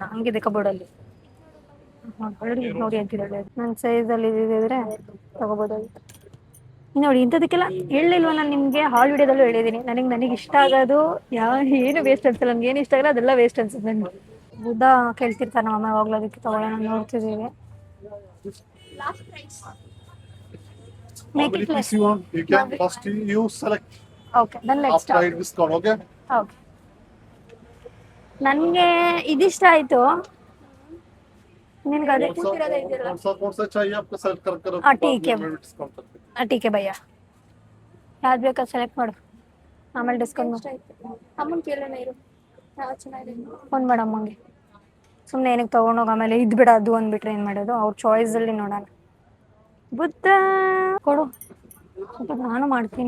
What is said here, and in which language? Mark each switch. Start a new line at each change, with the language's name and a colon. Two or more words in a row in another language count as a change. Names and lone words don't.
Kannada: ಹಂಗಿದೆ ಕಬೋರ್ಡಲ್ಲಿ. ನೋಡಿ ಅಂತಿದ್ದಾಳೆ. ನನ್ನ ಸೈಜಲ್ಲಿ ಇದ್ದಿದ್ರೆ ತೊಗೋಬೋದಾಗಿತ್ತು. ನೋಡಿ ಇಂಥದಕ್ಕೆಲ್ಲ ಹೇಳಿಲ್ವ ನಾನು ನಿಮಗೆ? ಹಾಲ್ ವಿಡಿಯೋದಲ್ಲೂ ಹೇಳಿದ್ದೀನಿ, ನನಗೆ ಇಷ್ಟ ಆಗೋದು ಏನು ವೇಸ್ಟ್ ಅನ್ಸಲ್ಲ. ನನಗೆ ಏನು ಇಷ್ಟ ಆಗಲ್ಲ ಅದೆಲ್ಲ ವೇಸ್ಟ್ ಅನ್ಸುತ್ತೆ ನನಗೆ. ಬುದ್ಧ ಕೇಳ್ತಿರ್ತಾರೆ ನಮ್ಮಮ್ಮ ಹೋಗ್ಲೋದಕ್ಕೆ ತಗೊಳ್ಳೋಣ ನೋಡ್ತಿದ್ದೀವಿ.
English: How many pieces you want? You can first you select. Okay, then let's After I discount, okay?
Kannada: Okay. ನನಗೆ ಇದಿಷ್ಟ ಆಯ್ತು. ನಿನ್ಗೆ ಅದೇ ಕೂತಿರೋದೇ ಇದೆಯಲ್ಲ.
Hindi: कौन सा चाहिए आपको सेलेक्ट कर हाँ ठीक है, डिस्काउंट करते हैं. हाँ ठीक है भैया.
Kannada: ಯಾವ್ದು ಬೇಕಾ ಸೆಲೆಕ್ಟ್ ಮಾಡು, ಆಮೇಲೆ ಡಿಸ್ಕೌಂಟ್ ಮಾಡು. ಅಮ್ಮನ ಕೇಳೋಣ ಇರು, ಯಾವ ಚೆನ್ನಾಗಿದೆ ಫೋನ್ ಮಾಡು ಅಮ್ಮಂಗೆ. ಸುಮ್ಮನೆ ಏನಕ್ಕೆ ತೊಗೊಂಡೋಗಿ ಆಮೇಲೆ ಇದು ಬಿಡ ಅದು ಅಂದ್ಬಿಟ್ರೆ ಏನು ಮಾಡೋದು? ಅವ್ರ ಚಾಯ್ಸಲ್ಲಿ ನೋಡೋಣ. ಬುದ್ಧ ಕೊಡು, ಸ್ವಲ್ಪ ನಾನು ಮಾಡ್ತೀನಿ.